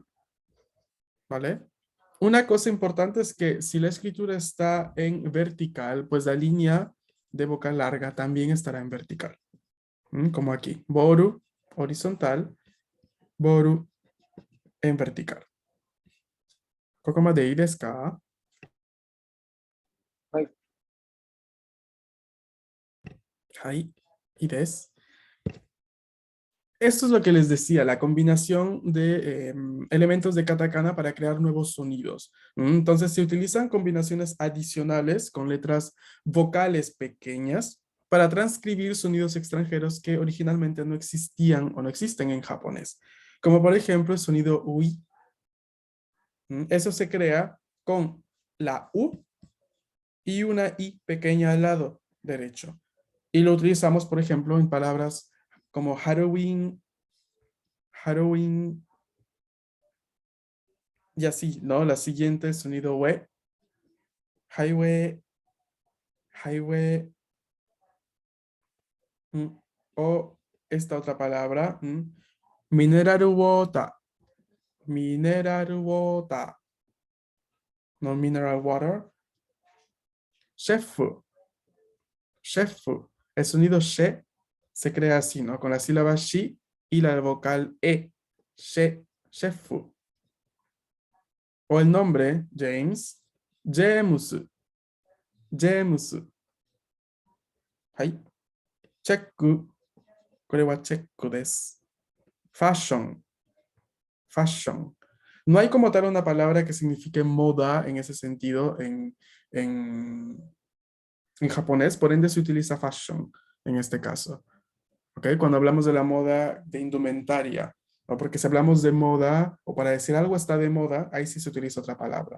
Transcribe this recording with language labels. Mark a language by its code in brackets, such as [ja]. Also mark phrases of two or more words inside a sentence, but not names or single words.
[es] ¿Vale? Una cosa importante es que si la escritura está en vertical, pues la línea de boca larga también estará en vertical. Como aquí. Boru, horizontal, boru, en vertical. [ja] ここまでいいですか？はい。はい、いいです。 [es] Esto es lo que les decía, la combinación de elementos de katakana para crear nuevos sonidos. Entonces se utilizan combinaciones adicionales con letras vocales pequeñas para transcribir sonidos extranjeros que originalmente no existían o no existen en japonés. Como por ejemplo el sonido ui. Eso se crea con la U y una I pequeña al lado derecho. Y lo utilizamos, por ejemplo, en palabras como Halloween, Halloween y así, ¿no? La siguiente, sonido we, highway, highway, mm, o esta otra palabra, [en] mineral water, mineral water, no mineral water, chef, chef. [es] El sonido she se crea así, ¿no? Con la sílaba shi y la vocal e, she, chef. O el nombre, James, James, James. [ja] はい。チェック。これはチェックです。Fashion, fashion. [es] No hay como tal una palabra que signifique moda en ese sentido en, en japonés, por ende se utiliza fashion en este caso. ¿Ok? Cuando hablamos de la moda de indumentaria, ¿no? Porque si hablamos de moda o para decir algo está de moda, ahí sí se utiliza otra palabra.